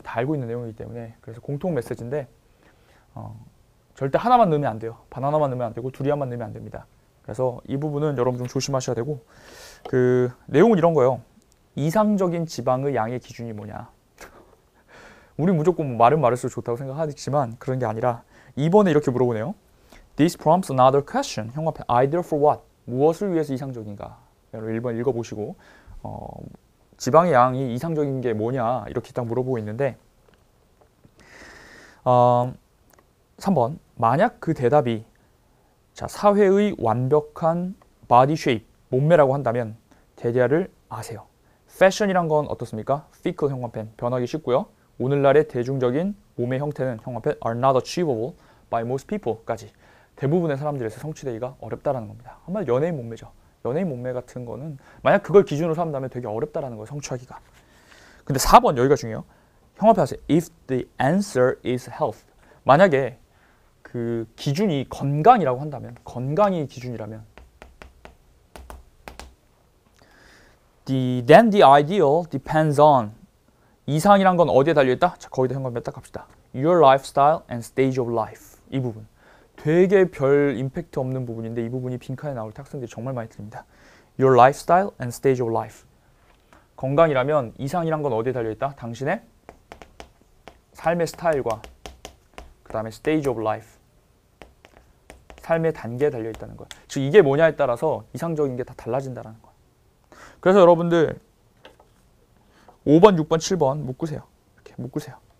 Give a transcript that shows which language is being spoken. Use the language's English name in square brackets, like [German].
[Korean] 다 알고 있는 내용이기 때문에. 그래서 공통 메시지인데 절대 하나만 넣으면 안 돼요. 바나나만 넣으면 안 되고 두리안만 넣으면 안 됩니다. 그래서 이 부분은 여러분 좀 조심하셔야 되고, 그 내용은 이런 거예요. 이상적인 지방의 양의 기준이 뭐냐. 우리 무조건 뭐 말은 말할수록 좋다고 생각하지만 그런 게 아니라 2번에 이렇게 물어보네요. [English] This prompts another question. [Korean] 형 앞에 [English] either for what? [Korean] 무엇을 위해서 이상적인가? 여러분 1번 읽어보시고 지방의 양이 이상적인 게 뭐냐 이렇게 딱 물어보고 있는데, 3번 만약 그 대답이 자, 사회의 완벽한 body shape, 몸매라고 한다면 대략을 아세요. fashion이란 건 어떻습니까? fickle 형광펜, 변하기 쉽고요. 오늘날의 대중적인 몸의 형태는 형광펜 [English] are not achievable by most people [Korean] 까지 대부분의 사람들에서 성취되기가 어렵다라는 겁니다. 한마디로 연예인 몸매죠. 연예인 몸매 같은 거는 만약 그걸 기준으로 삼는다면 되게 어렵다라는 거예요. 성취하기가. 근데 4번 여기가 중요해요. 형광펜 하세요. [English] If the answer is health. [Korean] 만약에 그 기준이 건강이라고 한다면, 건강이 기준이라면 [English] then the ideal depends on [Korean] 이상이란 건 어디에 달려있다? 자, 거기다 형광펜 딱 갑시다. [English] Your lifestyle and stage of life. [Korean] 이 부분. 되게 별 임팩트 없는 부분인데 이 부분이 빈칸에 나올 때 학생들이 정말 많이 틀립니다. [English] Your lifestyle and stage of life. [Korean] 건강이라면 이상이란 건 어디에 달려있다? 당신의 삶의 스타일과 그 다음에 [English] stage of life. [Korean] 삶의 단계에 달려있다는 거예요. 즉 이게 뭐냐에 따라서 이상적인 게 다 달라진다는 거예요. 그래서 여러분들 5번, 6번, 7번 묶으세요. 이렇게 묶으세요.